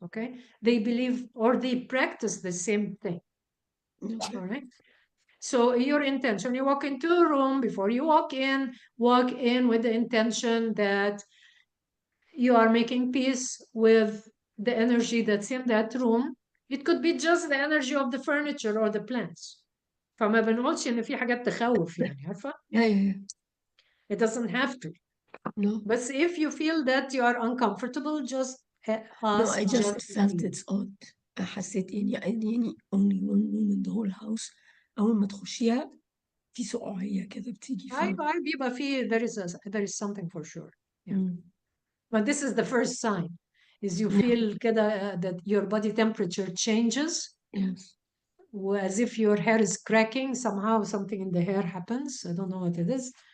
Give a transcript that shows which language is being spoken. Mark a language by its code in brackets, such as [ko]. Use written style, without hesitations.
[en] Okay, they believe or they practice the same thing. All right. So your intention, you walk into a room, before you walk in with the intention that you are making peace with the energy that's in that room. It could be just the energy of the furniture or the plants. [ar] فما بنقولش إن في حاجات تخوف يعني عارفة؟ [en] Yeah. It doesn't have to. No. But if you feel that you are uncomfortable, just ask. No, I just gently. felt it's odd. [ar] حسيت يعني [en] only one room in the whole house. [ar] أول ما تخشيها في سقوعية كده بتيجي أيوة بيبقى في [en] there is something for sure. Yeah. Mm. But this is the first sign. Is you feel [ar] كده [en] that your body temperature changes. Yes. As if your hair is cracking, somehow something in the hair happens. I don't know what it is.